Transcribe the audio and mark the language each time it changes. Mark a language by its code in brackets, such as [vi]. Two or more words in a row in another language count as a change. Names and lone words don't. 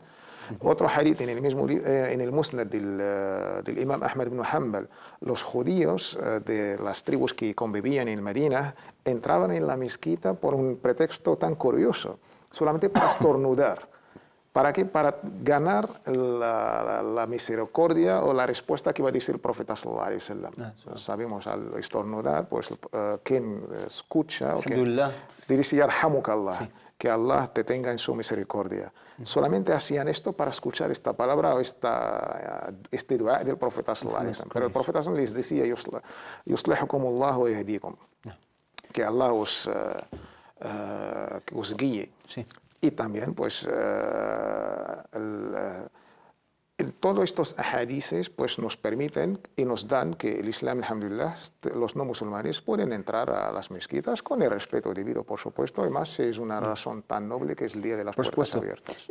[es] Otro hadith en el Musnad del Imam Ahmad ibn Hanbal: los judíos de las tribus que convivían en Medina entraban en la mezquita por un pretexto tan curioso, solamente para estornudar. ¿Para qué? Para ganar la misericordia o la respuesta que iba a decir el profeta [ar] صلى الله عليه وسلم. [es] Sabemos, al estornudar, pues quien escucha o quien dice yarhamukallah, que Allah te tenga en su misericordia. Solamente hacían esto para escuchar esta palabra o este dua del profeta [ar] صلى الله عليه وسلم. [es] Pero el profeta [ar] صلى الله عليه وسلم [es] les decía: [ar] يصلحكم الله ويهديكم, [es] que Allah os guíe. Y también, pues, todos estos ahadices pues, nos permiten y nos dan que el Islam, alhamdulillah, los no musulmanes pueden entrar a las mezquitas con el respeto debido, por supuesto, y más es una razón tan noble que es el Día de las Puertas Abiertas.